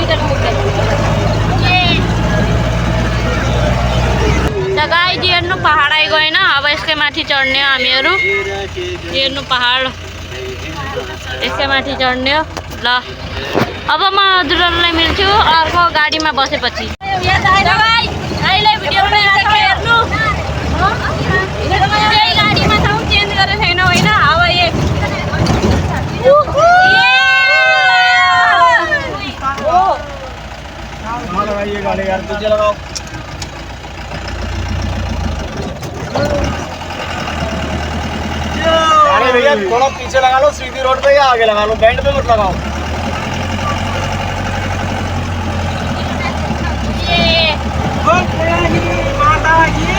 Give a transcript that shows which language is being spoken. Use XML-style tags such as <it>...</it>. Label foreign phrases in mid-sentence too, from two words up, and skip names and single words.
<ne>त गाइज हेर्नु पहाड आइगयो होइन अब यसकै माथि चढ्ने हो हामीहरू हेर्नु पहाड यसकै माथि चढ्ने हो ल अब म हजुरहरूलाई मिल्छु अर्को गाडीमा बसेपछि अहिले भिडियो बनाइरहेको हेर्नु त्यही गाडीमा छौँ चेन्ज गरेको छैन होइन अब</ne> <hi>लगाइए गाड़ी यार पीछे लगाओ अरे भैया थोड़ा पीछे लगा लो सीधी रोड पे या आगे लगा लो बैंड पे मत लगाओ माता की</hi>